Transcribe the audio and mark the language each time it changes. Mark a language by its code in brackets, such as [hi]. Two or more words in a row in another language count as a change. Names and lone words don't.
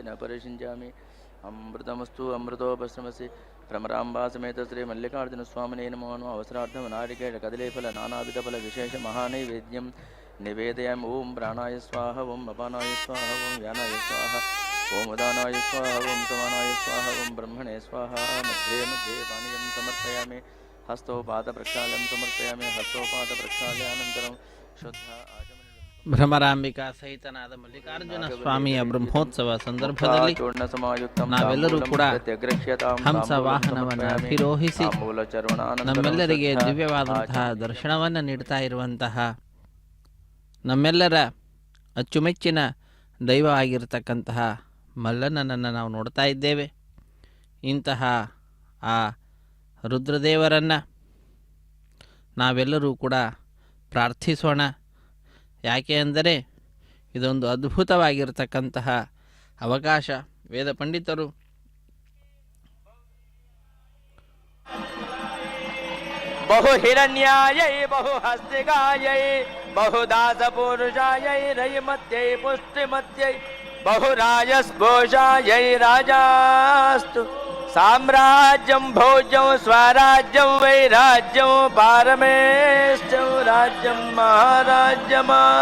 [sa] परिषिञ्चामि अमृतमस्तु अमृतोपश्रमसि भ्रमराम्बा समेत श्री मल्लिकार्जुनस्वामिने नमो नमः अवसरार्थं नारिकेल कदलीफल नानाविधफल विशेष महानैवेद्यं निवेदयामि ओम प्राणाय स्वाहा ओम अपानाय स्वाहा ओम व्यानाय स्वाहा ओम उदानाय स्वाहा ओम समानाय स्वाहा ओम ब्रह्मणे स्वाहा मध्ये मध्ये पानीयं समर्पयामि हस्तोपाद प्रक्षाल्यं समर्पयामि हस्तोपाद प्रक्षाल्यानन्तरं शुद्ध [kn] ಭ್ರಮರಾಂಬಿಕಾ ಸಹಿತನಾದ ಮಲ್ಲಿಕಾರ್ಜುನ ಸ್ವಾಮಿಯ ಬ್ರಹ್ಮೋತ್ಸವ ಸಂದರ್ಭದಲ್ಲಿ ನಾವೆಲ್ಲರೂ ಕೂಡ ಹಂಸ ವಾಹನವನ್ನು ಅಧಿರೋಹಿಸಿ ನಮ್ಮೆಲ್ಲರಿಗೆ ದಿವ್ಯವಾದಂತಹ ದರ್ಶನವನ್ನು ನೀಡ್ತಾ ಇರುವಂತಹ ನಮ್ಮೆಲ್ಲರ ಅಚ್ಚುಮೆಚ್ಚಿನ ದೈವವಾಗಿರತಕ್ಕಂತಹ ಮಲ್ಲನನ್ನು ನಾವು ನೋಡ್ತಾ ಇದ್ದೇವೆ. ಇಂತಹ ಆ ರುದ್ರದೇವರನ್ನು ನಾವೆಲ್ಲರೂ ಕೂಡ ಪ್ರಾರ್ಥಿಸೋಣ. ಯಾಕೆ ಅಂದರೆ ಇದೊಂದು ಅದ್ಭುತವಾಗಿರತಕ್ಕಂತಹ ಅವಕಾಶ. ವೇದ ಪಂಡಿತರು [sa] बहु हिरण्यायै बहु हस्तिकायै बहु दासपुरुषायै रयिमत्यै पुष्टिमत्यै बहु राजस्पोषायै राजास्तु साम्राज्यं भोज्यं स्वराज्यं वैराज्यं पारमेष्ठं राज्यं महाराज्यमा